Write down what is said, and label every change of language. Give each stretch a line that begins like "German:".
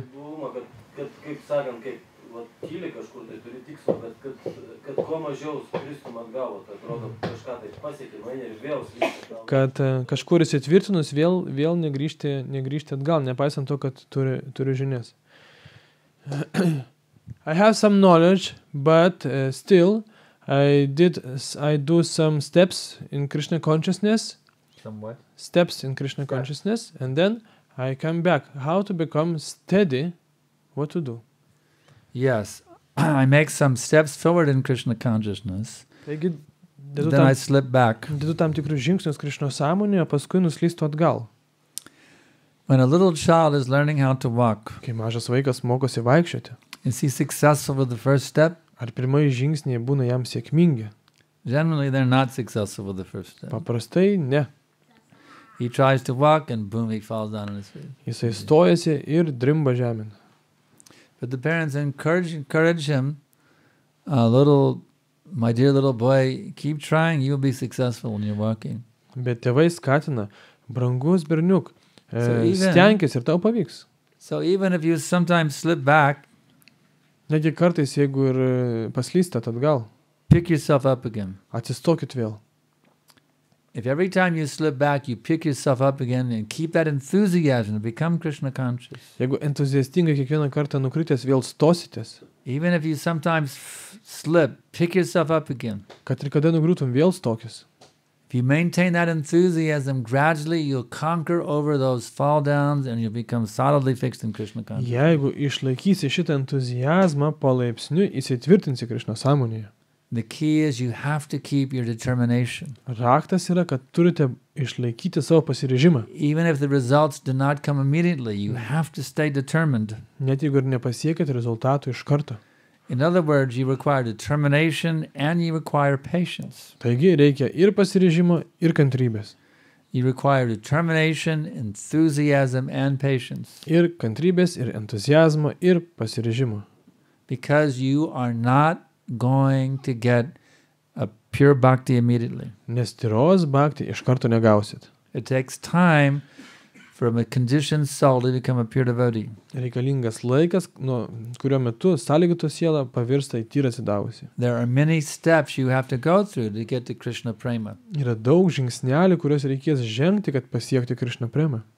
Lithuanian: Stabilumą, kad kaip sakant, kaip kyli kažkur tai turi tikslo, bet kad kuo mažiau skristum atgal, tai atrodo kažką tai pasiekė, mane ir vėl slysti atgal. Kad kažkur įsitvirtinus vėl negrįžti atgal, nepaisant to, kad turiu žinias.
English: I have some knowledge, but still I do some steps in Krishna consciousness. Somewhat. Steps in Krishna consciousness, and then I come back. How to become steady? What to do? Yes. I make some steps forward in Krishna consciousness.
Lithuanian: Taigi,
English: Then I slip back.
Lithuanian: dedu tam tikrus žingsnius Krishna sąmonėje, paskui nuslystu atgal.
English: When a little child is learning how to walk,
Lithuanian: Kai mažas vaikas mokosi vaikščioti,
English: is he successful with the first step?
Lithuanian: ar pirmieji žingsniai būna jam sėkmingi?
English: Generally, they're not successful with the first step.
Lithuanian: Paprastai ne.
English: He tries to walk and boom, he falls down on his feet.
Lithuanian: Jisai stojasi ir drimba žemyn.
English: But the parents encourage him, my dear little boy, keep trying, you'll be successful when you're walking.
Lithuanian: Bet tėvai skatina, brangus berniuk,
English: even-
Lithuanian: stenkis ir tau pavyks.
English: So even if you sometimes slip back,
Lithuanian: Negi kartais, jeigu ir paslystat atgal,
English: pick yourself up again.
Lithuanian: atsistokit vėl.
English: If every time you slip back, you pick yourself up again and keep that enthusiasm to become Krishna conscious.
Lithuanian: Jeigu entuziastingai kiekvieną kartą nukritęs vėl stositės,
English: Even if you sometimes slip, pick yourself up again.
Lithuanian: kad ir kada nugriūtum, vėl stokis.
English: If you maintain that enthusiasm, gradually you'll conquer over those fall downs and you'll become solidly fixed in Krishna consciousness.
Lithuanian: Jeigu išlaikysi šitą entuziazmą, palaipsniui įsitvirtinsi Krishna sąmonėje.
English: The key is you have to keep your determination.
Lithuanian: Raktas yra, kad turite išlaikyti savo pasiryžimą.
English: Even if the results do not come immediately, you have to stay determined.
Lithuanian: Net jeigu ir nepasiekit rezultatų iš karto.
English: In other words, you require determination and you require patience.
Lithuanian: Taigi reikia ir pasiryžimo, ir kantrybės.
English: You require determination, enthusiasm, and patience.
Lithuanian: Ir kantrybės, ir entuziazmo, ir pasiryžimo.
English: Because you are not going to get a pure bhakti immediately.
Lithuanian: Nes tyros bhakti iš karto negausit.
English: It takes time from a conditioned soul to become a pure devotee.
Lithuanian: Reikalingas laikas, nuo kurio metu sąlygoto siela pavirsta į tyrą atsidavusi.
English: There are many steps you have to go through to get to Krishna prema.
Lithuanian: Yra daug žingsnelių, kuriuos reikės žengti, kad pasiekti Krishna premą.